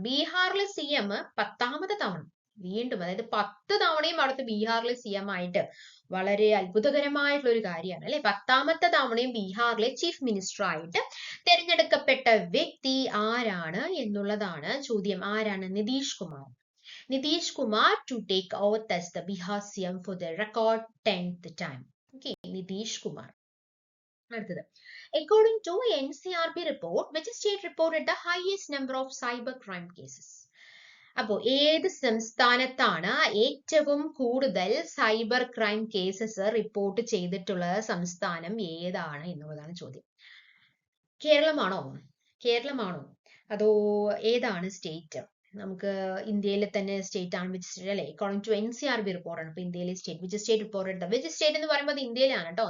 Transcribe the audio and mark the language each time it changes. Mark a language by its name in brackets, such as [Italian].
[Malayalam] ബീഹാറിലെ CM 10ാമത്തെ തവണ വീണ്ടും, അതായത് 10 തവണയും അവിടുത്തെ ബീഹാറിലെ CM ആയിട്ട്, വളരെ അത്ഭുതകരമായിട്ടുള്ള ഒരു കാര്യമാണ് അല്ലെ. 10ാമത്തെ തവണയും ബീഹാറിലെ ചീഫ് മിനിസ്റ്റർ ആയിട്ട് തിരഞ്ഞെടുക്കപ്പെട്ട വ്യക്തി ആരാണ് എന്നുള്ളതാണ് ചോദ്യം. ആരാണ്? [English] Nitish Kumar to take oath as the Bihar CM for the record 10th time. [Malayalam] Okay, Nitish Kumar. അടുത്തത്. [English] According to NCRB report, which state reported the highest number of cyber crime cases? [Malayalam] അപ്പോ ഏത് സംസ്ഥാനത്താണ് ഏറ്റവും കൂടുതൽ സൈബർ ക്രൈം കേസസ് റിപ്പോർട്ട് ചെയ്തിട്ടുള്ള സംസ്ഥാനം ഏതാണ് എന്നുള്ളതാണ് ചോദ്യം. കേരളമാണോ അതോ ഏതാണ് സ്റ്റേറ്റ്? നമുക്ക് ഇന്ത്യയിലെ തന്നെ സ്റ്റേറ്റ് ആണ് വിച്ച് സ്റ്റേറ്റ് അല്ലെ അക്കോർഡിംഗ് ടു NCRB റിപ്പോർട്ട് ആണ്. ഇപ്പൊ ഇന്ത്യയിലെ state [English] which state reported [Malayalam] which state എന്ന് പറയുമ്പോൾ അത് ഇന്ത്യയിലാണ് കേട്ടോ.